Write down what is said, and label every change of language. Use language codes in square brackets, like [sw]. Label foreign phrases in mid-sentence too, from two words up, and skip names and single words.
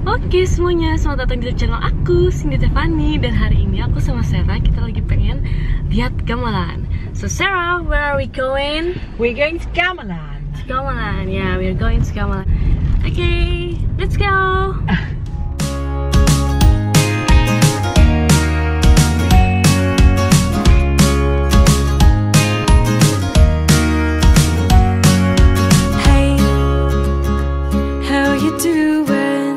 [id] Oke semuanya, selamat datang di channel aku, Cindy Tiffany. Dan hari ini aku sama Sarah, kita lagi pengen lihat gamelan. [en] So Sarah, where are we going? We're going to gamelan. To gamelan, yeah, we're going to gamelan. Okay, let's go. Hey, how you doing?